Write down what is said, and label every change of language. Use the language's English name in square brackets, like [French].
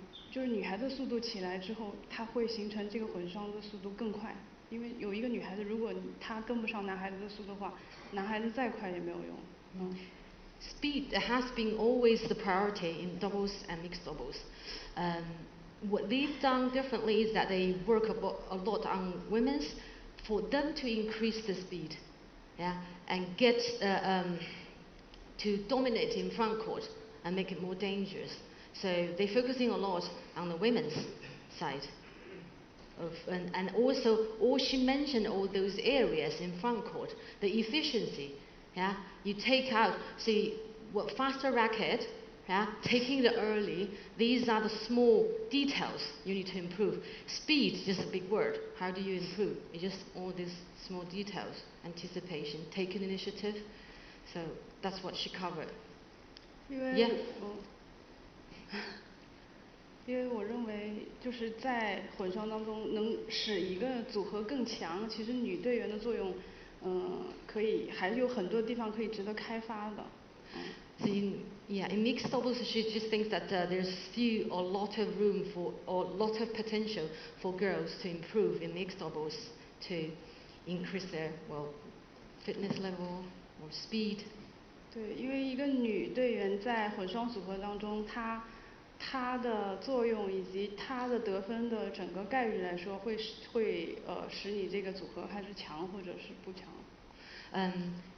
[Chinese] 就是女孩子速度起来之后，她会形成这个混双的速度更快。因为有一个女孩子，如果她跟不上男孩子的速度的话，男孩子再快也没有用。 [English] Speed has been always the priority in doubles and mixed doubles. What they've done differently is that they work a lot on women's for them to increase the speed, yeah, and get to dominate in front court and make it more dangerous. So they're focusing a lot on the women's side. And also, she mentioned all those areas in front court, the efficiency. Yeah, you take out, see, what faster racket, yeah, taking the early. These are the small details you need to improve. Speed is just a big word. How do you improve? It's just all these small details, anticipation, taking initiative. So that's what she covered. Yeah. [Chinese] 因为我认为就是在混双当中能使一个组合更强，其实女队员的作用，可以还有很多地方可以值得开发的。 [English] So in mixed doubles, she just thinks that there's a lot of room for, or a lot of potential for girls to improve in mixed doubles to increase their fitness level or speed. [Chinese] 对，因为一个女队员在混双组合当中，它的作用以及它的得分的整个概率来说，会使你这个组合还是强或者是不强。